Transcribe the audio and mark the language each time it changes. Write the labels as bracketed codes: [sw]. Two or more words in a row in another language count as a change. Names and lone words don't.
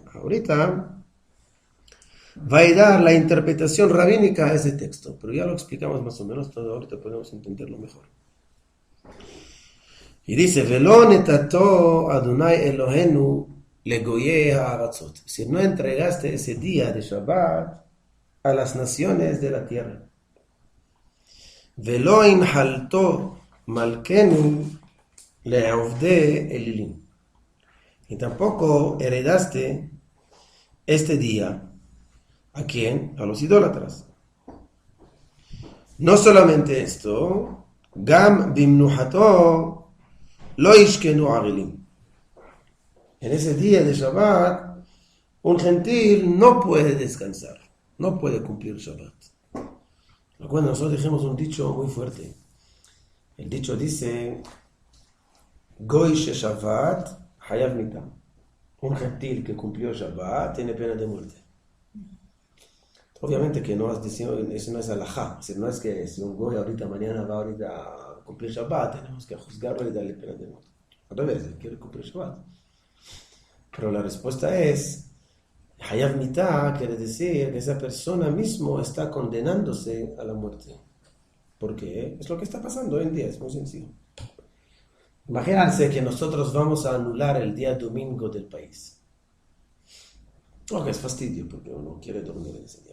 [es] Ahorita va a dar la interpretación rabínica a ese texto, pero ya lo explicamos más o menos todo, ahorita podemos entenderlo mejor. Y dice, [he] ולא נתתו יי אלהינו לגויי הארצות. [es] Si no entregaste ese día de Shabbat a las naciones de la tierra. [he] ולא הנחלתו מלכנו לעובדי אלילים. [es] Y tampoco heredaste este día. ¿A quién? A los idólatras. No solamente esto, [he] גם במנוחתו לא ישכנו עגילים. [es] En ese día de Shabbat, un gentil no puede descansar, no puede cumplir Shabbat. Recuerden, nosotros dijimos un dicho muy fuerte. El dicho dice, [he] גוי ששבת חייב מיתה. [es] Un gentil que cumplió Shabbat tiene pena de muerte. Obviamente que no has decidido, eso no es alajá. No es que si un goy mañana va a cumplir Shabbat, tenemos que juzgarlo y darle pena de muerte. Al revés, él quiere cumplir Shabbat. Pero la respuesta es, [he] חייב מיתה [es] quiere decir que esa persona mismo está condenándose a la muerte. ¿Por qué? Es lo que está pasando hoy en día, es muy sencillo. Imagínense que nosotros vamos a anular el día domingo del país. Es fastidio porque uno quiere dormir en ese día.